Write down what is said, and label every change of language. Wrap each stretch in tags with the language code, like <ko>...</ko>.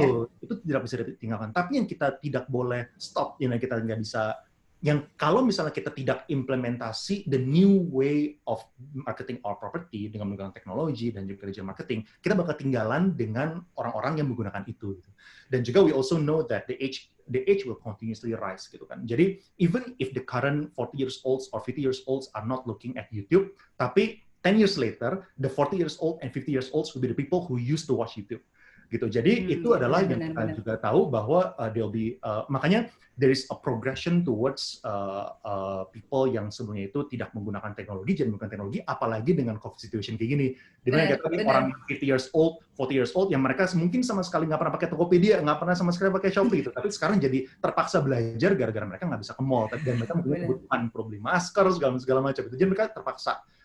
<id>Betul, itu tidak bisa ditinggalkan. Tapi yang kita tidak boleh stop, yang kita nggak bisa, yang kalau misalnya kita tidak implementasi</id> <en>the new way of marketing our property</en> <id>dengan menggunakan teknologi dan juga digital marketing, kita bakal ketinggalan dengan orang-orang yang menggunakan itu. Dan juga</id> <en>we also know that the age will continuously rise</en> <id>gitu kan.</id> <en>Jadi even if the current 40 years olds or 50 years olds are not looking at YouTube, tapi 10 years later, the 40 years old and 50 years olds will be the people who used to watch YouTube.</en> <id>Gitu. Jadi itu adalah yang kita juga tahu bahwa there'll be makanya</id> <en>there is a progression towards people</en> <id>yang sebelumnya itu tidak menggunakan teknologi, jadi menggunakan teknologi, apalagi dengan COVID situation kayak gini. Di mana orang 50 years old, 40 years old, yang mereka mungkin sama sekali nggak pernah pakai Tokopedia, nggak pernah sama sekali pakai Shopee gitu, tapi sekarang jadi terpaksa belajar gara-gara mereka nggak bisa ke mall, dan mereka mempunyai kebutuhan, perlu beli masker segala macam itu, jadi mereka terpaksa.</id>